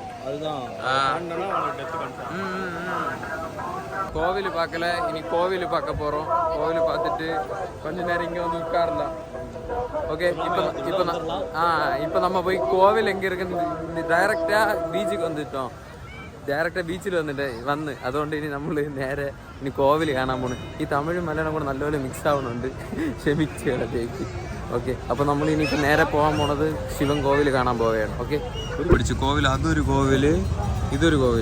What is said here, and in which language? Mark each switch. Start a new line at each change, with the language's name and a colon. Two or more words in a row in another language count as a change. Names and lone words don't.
Tamil: அதுதான் கோவில் பார்க்கல, இனி கோவில் பார்க்க போறோம். கோவில் பார்த்துட்டு கொஞ்ச நேரம் இங்க வந்து உட்காரலாம். ஓகே, இப்போ நம்ம போய் கோவில் எங்க இருக்குன்னு டைரக்டா பீச்சுக்கு வந்துட்டோம்.
Malayalam: ഡയറക്റ്റ് ബീച്ചിൽ വന്ന് അതുകൊണ്ട് ഇനി നമ്മൾ നേരെ ഇനി കോവിൽ കാണാൻ പോണ്. ഈ തമിഴും മലയാളം കൂടെ നല്ലപോലെ മിക്സ് ആവുന്നുണ്ട്, ക്ഷമിച്ചേക്ക്. ഓക്കെ, അപ്പോൾ നമ്മൾ ഇനിയിപ്പോൾ നേരെ പോകാൻ പോണത് ശിവൻ കോവിൽ കാണാൻ പോവുകയാണ്. ഓക്കെ, പിടിച്ചു കോവിൽ, അതൊരു കോവിൽ, ഇതൊരു കോവിൽ.